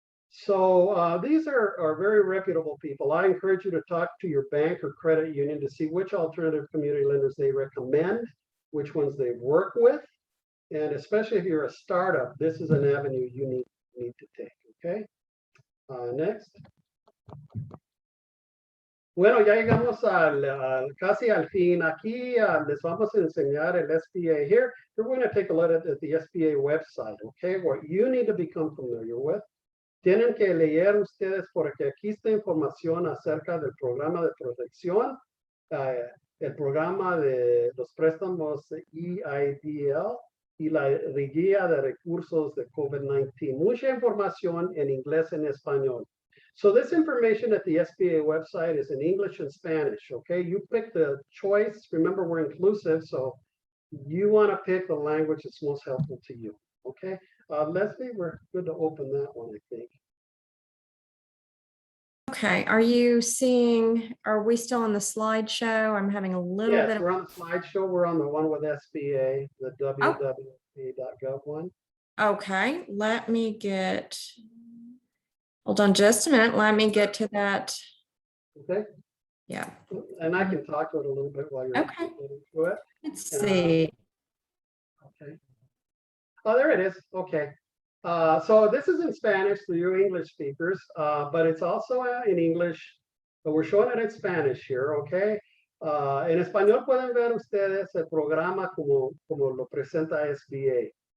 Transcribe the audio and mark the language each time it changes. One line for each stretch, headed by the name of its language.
English: So these are very reputable people. I encourage you to talk to your bank or credit union to see which alternative community lenders they recommend, which ones they work with, and especially if you're a startup, this is an avenue you need to take, okay? Next.
Spanish: Bueno, ya llegamos casi al fin. Aquí les vamos a enseñar el SBA here.
English: We're going to take a look at the SBA website, okay? What you need to become familiar with.
Spanish: Tienen que leer ustedes porque aquí está información acerca del programa de protección, el programa de los préstamos EIDL, y la guía de recursos de COVID-19. Mucha información en inglés and español.
English: So this information at the SBA website is in English and Spanish, okay? You pick the choice. Remember, we're inclusive, so you want to pick the language that's most helpful to you, okay? Leslie, we're good to open that one, I think. Okay, are you seeing, are we still on the slideshow? I'm having a little bit Yes, of, we're on the slideshow. We're on the one with SBA, the www.gov one. okay, let me get, hold on just a minute. Let me get to that. Okay, Yeah, and I can talk to it a little bit while you're okay. getting to it. Let's see. Okay. Oh, there it is. Okay. So this is in Spanish for you English speakers, but it's also in English. But we're showing it in Spanish here, okay?
Spanish: En español pueden ver ustedes el programa como lo presenta SBA.